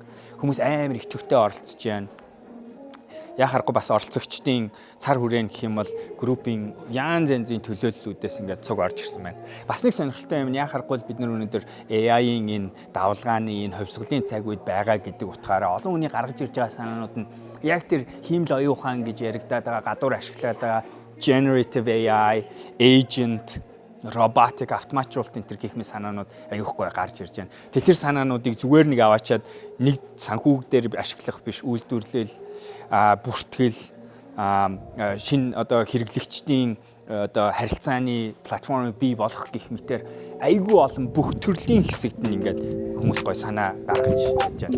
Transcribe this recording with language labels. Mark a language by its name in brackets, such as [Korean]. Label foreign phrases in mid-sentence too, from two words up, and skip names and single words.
[Mongolian] Хүмүүс амар их төвтэй оролцож байна. Яхахгүй бас оролцогчдын цар хүрээн гэх юм бол группийн янз янзын төлөөллүүдээс ингээд цуг орж ирсэн байна. Бас нэг сонирхолтой юм яхахгүй бид нар өнөөдөр AI-ийн энэ давлгааны энэ хувьсгалын цаг үед байгаа гэдэг утгаараа олон хүний гаргаж ирж байгаа санаанууд нь яг тэр хиймэл оюун ухаан гэж яригадаад байгаа гадуур ашиглаад байгаа [English] generative AI, [Mongolian] agent, robotic автоматжуулалт энэ төр гэх мэт санаанууд аюухгүй гарч ирж байна. Тэр санаануудыг зүгээр нэг аваачаад нэг санхүүг дээр ашиглах биш үйлдвэрлэл бүртгэл шин одоо хэрэглэгчдийн одоо харилцааны платформыг бий болгох гэх мэтэр айгүй олон бүх төрлийн хэсэгт нь ингээд хүмүүс гой санаа гаргаж чадж байна.